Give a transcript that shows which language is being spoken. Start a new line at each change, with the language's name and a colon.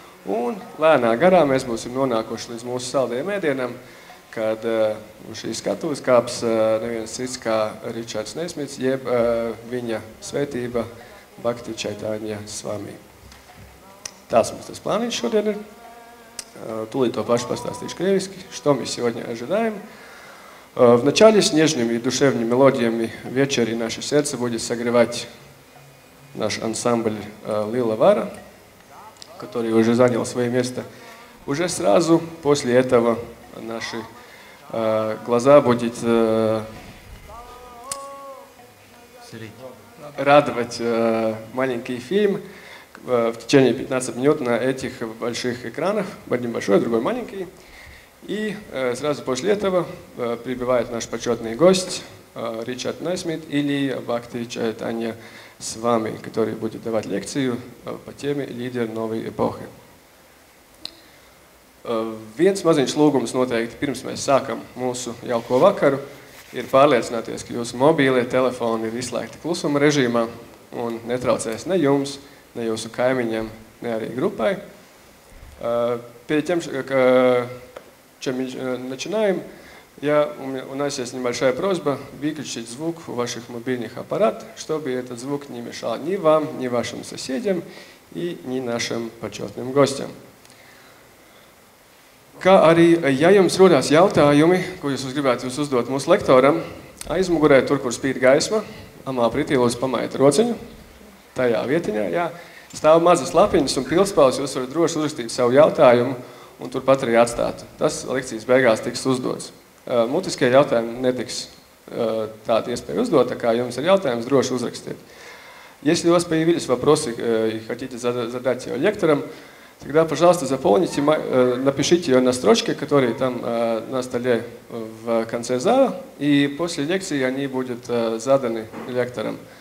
Latvian: Un lēnā garā mēs būsim nonākuši līdz mūsu saldajiem ēdienam, kad uz šīs skatuves kāps neviens cits kā Ričards Nesmits, jeb viņa svētība Bhakti Caitanya Swami. Tās mums tas plāniņš šodien ir. Тулить то pašu pastāstīšu krieviski,
Russian: что мы сегодня ожидаем. Вначале с нежными и душевными мелодиями вечер и наше сердце будет согревать наш ансамбль Лила Вара, который уже занял свое место. Уже сразу после этого наши глаза будут радовать маленький фильм в течение 15 минут на этих больших экранах, один большой, другой маленький. И сразу после этого прибывает наш почетный гость Ричард Несмит или Bhakti Caitanya Swami, который будет давать лекцию по теме «Лидер новой эпохи».
Latvian: Viens maziņš lūgums noteikti pirms mēs sākam mūsu jauko vakaru ir pārliecināties, ka jūsu mobīlie telefoni ir izslēgti klusuma režīmā un netraucēs ne jums, ne jūsu kaimiņiem, ne arī группой.
Russian: Перед тем, чем начинаем, у нас есть небольшая просьба выключить звук у ваших мобильных аппаратов, чтобы этот звук не мешал ни вам, ни вашим соседям и ни нашим почетным гостям.
Latvian: Kā arī, ja jums rodās jautājumi, ko jūs gribētu uzdot mūsu lektoram, aizmugurē, tur, kur spīd gaisma, amā pretī lūdzu pamaiet rociņu, tajā vietiņā, jā, stāv mazas lapiņas un pildspalvas, jūs varat droši uzrakstīt savu jautājumu un turpat arī atstāt. Tas lekcijas beigās tiks uzdots. Mutiskie jautājumi netiks tāda iespēja uzdot, tā kā jums ir jautājums, droši uzrakstiet.
Russian: Если у вас появились вопросы и хотите задать ее лекторам, тогда, пожалуйста, заполните, напишите ее на строчке, которые там на столе в конце зала, и после лекции они будут заданы лекторам.